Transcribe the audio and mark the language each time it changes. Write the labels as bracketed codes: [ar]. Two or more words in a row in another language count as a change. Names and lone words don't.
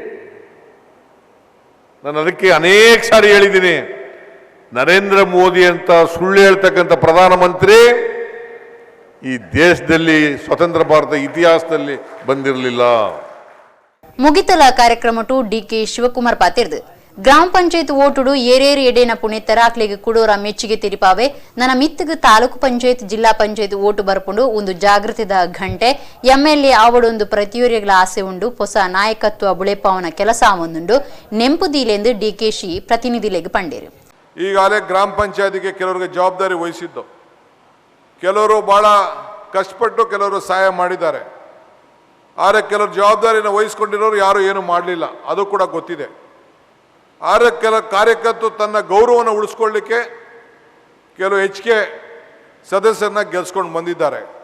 [kn] ನಾನು ಅದಕ್ಕೆ ಅನೇಕ ಸಾರಿ ಹೇಳಿದ್ದೀನಿ, ನರೇಂದ್ರ ಮೋದಿ ಅಂತ ಸುಳ್ಳು ಹೇಳ್ತಕ್ಕಂಥ ಪ್ರಧಾನಮಂತ್ರಿ ಈ ದೇಶದಲ್ಲಿ ಸ್ವತಂತ್ರ ಭಾರತ ಇತಿಹಾಸದಲ್ಲಿ ಬಂದಿರಲಿಲ್ಲ. [tcy] ಮುಗಿತಲ ಕಾರ್ಯಕ್ರಮಟು ಡಿಕೆ ಶಿವಕುಮಾರ್ ಪಾತಿರ್ದು ಗ್ರಾಮ ಪಂಚಾಯತ್ ಓಟುಡು ಏರೇರು ಎಡೆನ ಪುಣ್ಯತರ ಅಕ್ಲಿಗೆ ಕುಡೋರ ಮೆಚ್ಚುಗೆ ತಿರಿಪಾವೆ ನನ್ನ ಮಿತ್ತಿಗೆ ತಾಲೂಕು ಪಂಚಾಯತ್ ಜಿಲ್ಲಾ ಪಂಚಾಯತ್ ಓಟು ಬರ್ಪುಂಡು ಒಂದು ಜಾಗೃತಿದ ಘಂಟೆ ಎಂಎಲ್ಎ ಆವಡೊಂದು ಪ್ರತಿಯೋರಿಗಳ ಆಸೆ ಉಂಡು ಹೊಸ ನಾಯಕತ್ವ ಬುಳೆಪಾವನ ಕೆಲಸ ಮುಂದುಂಡು ನೆಂಪುದೀಲೆಂದು ಡಿಕೆಶಿ ಪ್ರತಿನಿಧಿಲೆಗೆ ಪಂಡೇರು. [kn] ಈಗಾಗಲೇ ಗ್ರಾಮ ಪಂಚಾಯತಿಗೆ ಕೆಲವರಿಗೆ ಜವಾಬ್ದಾರಿ ವಹಿಸಿದ್ದು, ಕೆಲವರು ಬಹಳ ಕಷ್ಟಪಟ್ಟು ಕೆಲವರು ಸಹಾಯ ಮಾಡಿದ್ದಾರೆ. ಆದರೆ ಕೆಲವರು ಜವಾಬ್ದಾರಿನ ವಹಿಸ್ಕೊಂಡಿರೋರು ಯಾರು ಏನು ಮಾಡಲಿಲ್ಲ, ಅದು ಕೂಡ ಗೊತ್ತಿದೆ. ಆದರೆ ಕೆಲ ಕಾರ್ಯಕರ್ತರು ತನ್ನ ಗೌರವವನ್ನು ಉಳಿಸ್ಕೊಳ್ಳಿಕ್ಕೆ ಕೆಲವು ಹೆಚ್ಚಿಗೆ ಸದಸ್ಯರನ್ನ ಗೆಲ್ಸ್ಕೊಂಡು ಬಂದಿದ್ದಾರೆ.